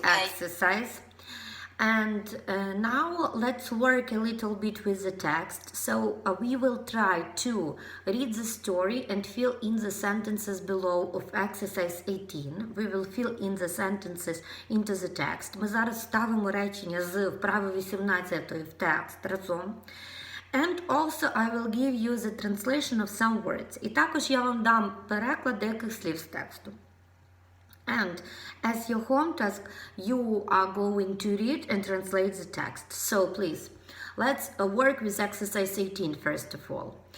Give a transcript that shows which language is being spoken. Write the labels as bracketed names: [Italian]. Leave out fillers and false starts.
[English] to exercise, and now let's work a little bit with the text. So we will try to read the story and fill in the sentences below of exercise 18. We will fill in the sentences into the text. [Ukrainian] Ми зараз ставимо речення з вправи 18 в текст разом. [English] And also I will give you the translation of some words. [Ukrainian] І також я вам дам переклад деяких слів з тексту. [English] And as your home task, you are going to read and translate the text. So please, let's work with exercise 18 first of all.